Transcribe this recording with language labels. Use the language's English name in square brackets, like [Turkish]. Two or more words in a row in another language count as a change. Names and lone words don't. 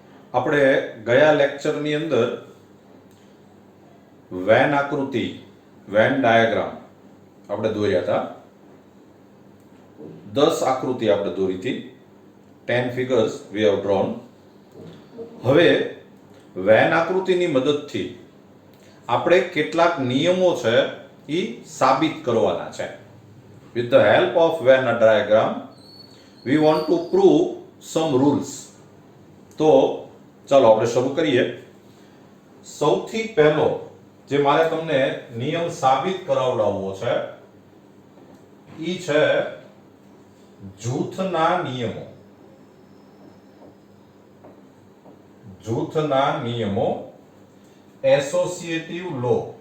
[Gujarati] આપણે ગયા લેક્ચરની અંદર વેન આકૃતિ [English] Venn diagram [Gujarati] આપણે દોર્યા હતા 10 આકૃતિ આપણે દોરી હતી [English] 10 figures we have drawn. [Gujarati] હવે વેન આકૃતિની મદદથી આપણે કેટલાક નિયમો છે એ સાબિત કરવાના છે. [English] with the help of Venn diagram we want to prove some rules. [Gujarati] તો ચાલો આપણે શરૂ કરીએ. સૌથી પહેલો જે મારે તમને નિયમ સાબિત કરાવડાવવો છે ઈ છે જૂથના નિયમો. જૂથના નિયમો [English] associative law.